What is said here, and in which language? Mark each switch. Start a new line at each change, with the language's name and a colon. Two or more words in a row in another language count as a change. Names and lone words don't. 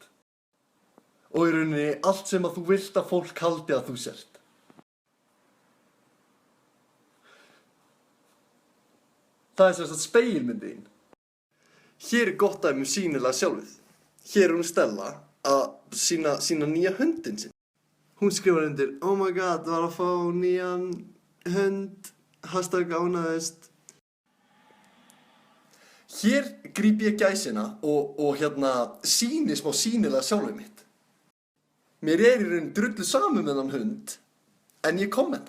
Icelandic: Og í rauninni allt sem að þú vilt að fólk haldi að þú sért. Það er spegilmyndin. Hér er gott dæmi sýnilega sjálfið. Hér er hún Stella að sína nýja hundinn sinn. Hún skrifar undir,
English: oh my god,
Icelandic: var að fá nýjan hund, #ánægðist. Hér gríp ég gæsina og sýni smá sýnilega sjálfið mitt. Mér er í raun drullu saman með þennan hund, en ég kommenta.